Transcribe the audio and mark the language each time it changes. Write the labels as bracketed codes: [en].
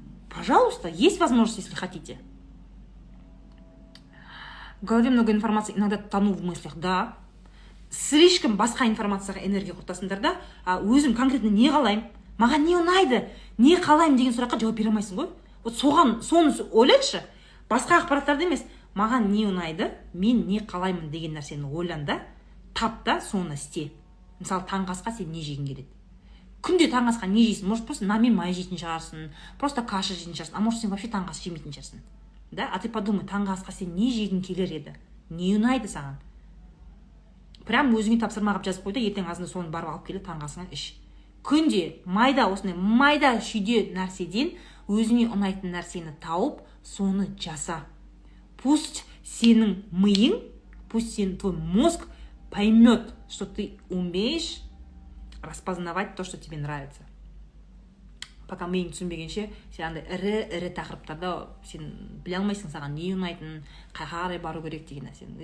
[ru] Пожалуйста, есть возможность, если хотите. В голове много информации, иногда тону в мыслях, да. Слишком [kk] басқа информацияға энергия құртасыңдар да, өзім конкретно не қалаймын, маған не ұнайды, не қалаймын деген сұраққа жауап бере алмайсың ғой. Вот соны ойлайыншы, басқа ақпараттарды емес, маған не ұнайды, мен не қалаймын деген нәрсені ойлан да, тап та, соны істе. Мысалы, таңғы асқа сен не жегің келеді? Күнде таңғы асқа не жейсің? Может, просто нан мен май жейтін шығарсың, просто каша жейтін шығарсың, [ru] а может, [kk] сен [ru] вообще [kk] таңғы ас жемейтін шығарсың. Да? [ru] А ты подумай, [kk] таңғы асқа сен не жегің келер еді? Не ұнайды саған? Прям өзіңе тапсырма қылып жазып қой да, ертең азында соны барып алып келе таңғы асыңа іш. Күнде осындай майда шүйде нәрседен өзіңе ұнайтын нәрсені тауып, соны жаса. [ru] Пусть [kk] сенің миың, [ru] пусть твой мозг поймет, что ты умеешь распознавать то, что тебе нравится. [kk] Пока миың түсінбегенше, сен андай ірі тақырыптарда сен біле алмайсың, саған не ұнайтын, қайға қарай бару керек деген нәрсені.